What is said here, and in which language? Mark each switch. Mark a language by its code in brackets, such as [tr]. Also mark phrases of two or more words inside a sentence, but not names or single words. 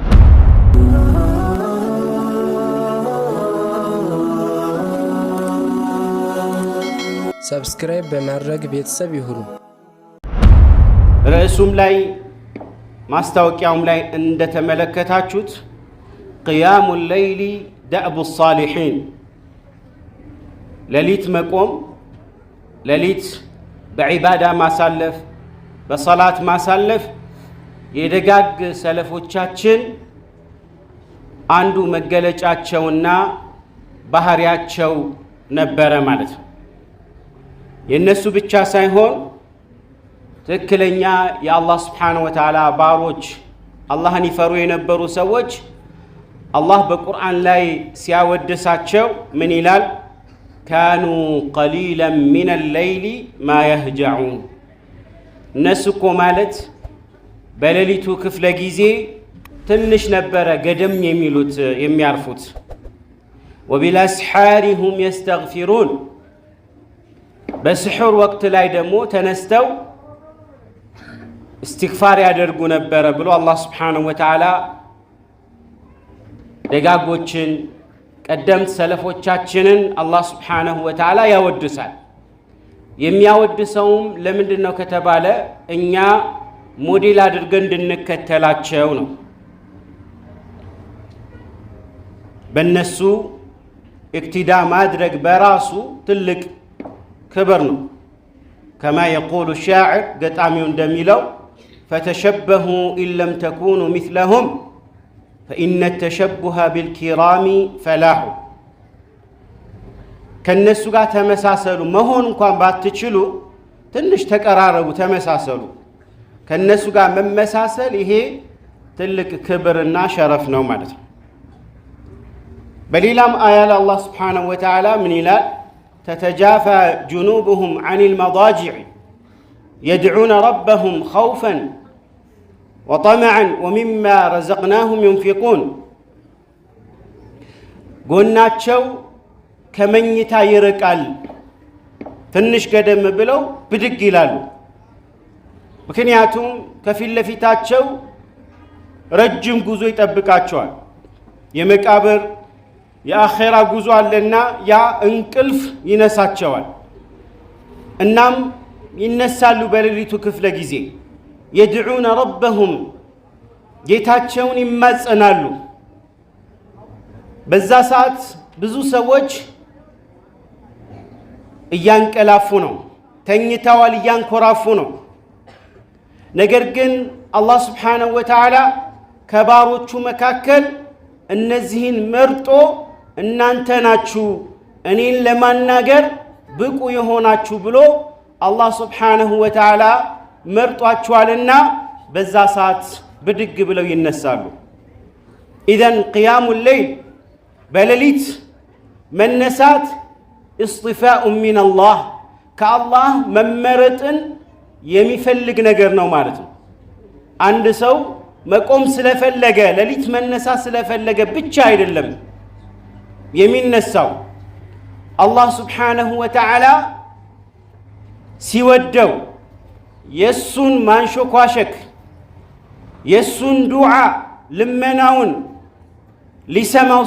[am] ሰብስክራይብ በማድረግ ቤተሰብ ይሁኑ ርዕሱም ላይ ማስታወቂያውም ላይ እንደተመለከታችሁት [ar] قيام الليل دأب الصالحين [am] ለሊት መቆም ለሊት በዒባዳ ማሳለፍ በሰላት ማሳለፍ የደጋግ ሰለፎቻችን አንዱ መገለጫቸውና ባህሪያቸው ነበረ ማለት ነው የነሱ ብቻ ሳይሆን ትክክለኛ የአላህ [ar] سبحانه وتعالى [am] ባሮች አላህን ይፈሩ የነበሩ ሰዎች አላህ በቁርአን ላይ ሲያወድሳቸው ምን ይላል [ar] كانوا قليلا من الليل ما يهجعون [am] ነስኮ ማለት በሌሊቱ ክፍለ ጊዜ ትንሽ ነበረ ገደም የሚሉት የሚያርፉት [ar] وبالاسحار هم يستغفرون [am] በስሑር ወቅት ላይ ደግሞ ተነስተው استغفار ያደርጉ ነበር ብሎ አላህ [ar] سبحانه وتعالى [am] ደጋጎችን ቀደምት ሰለፎቻችንን አላህ [ar] سبحانه وتعالى [am] ያወድሳል የሚያወድሰውም ለምንድነው ከተባለ እኛ ሞዴል አድርገን እንድንከተላቸው ነው በእነሱ እክቲዳ ማድረግ በራሱ ትልቅ ክብር ነው [ar] كما يقول الشاعر [am] ገጣሚው እንደሚለው [ar] فتشبهوا إن لم تكونوا مثلهم فإن التشبه بالكرام فلاح [am] ከነሱ ጋር ተመሳሰሉ መሆን እንኳን ባትችሉ ትንሽ ተቀራረቡ ተመሳሰሉ ከነሱ ጋር መመሳሰል ይሄ ትልቅ ክብርና ሸረፍ ነው ማለት ነው በሌላም አያ ላይ አላህ [ar] سبحانه وتعالى [am] ምን ይላል [ar] تتجافى جنوبهم عن المضاجع يدعون ربهم خوفا وطمعا ومما رزقناهم ينفقون [am] ጎናቸው ከመኝታ ይርቃል ትንሽ ገደም ብለው ብድግ ይላሉ ምክንያቱም ከፊት ለፊታቸው ረጅም ጉዞ ይጠብቃቸዋል የመቃብር የአኺራ ጉዞ አለና ያ እንቅልፍ ይነሳቸዋል እናም ይነሳሉ በሌሊቱ ክፍለ ጊዜ [ar] يدعون ربهم [am] ጌታቸውን ይማጸናሉ በዛ ሰዓት ብዙ ሰዎች እያንቀላፉ ነው ተኝተዋል እያንኮራፉ ነው ነገር ግን አላህ [ar] سبحانه وتعالى [am] ከባሮቹ መካከል እነዚህን መርጦ እናንተ ናችሁ እኔን ለማናገር ብቁ የሆናችሁ ብሎ አላህ Subhanahu [ar] وتعالى [am] መርጧቸዋልና በዛ ሰዓት ብድግ ብለው ይነሳሉ [ar] إذن قيام الليل [am] በሌሊት መነሳት [ar] اصطفاء من الله [am] ከአላህ መመረጥን የሚፈልግ ነገር ነው ማለት ነው አንድ ሰው መቆም ስለፈለገ ለሊት መነሳ ስለፈለገ ብቻ አይደለም የሚነሳው። አላህ [ar] سبحانه وتعالى [am] ሲወደው የሱን ማንሾኳሸክ የሱን ዱዓ ልመናውን ሊሰማው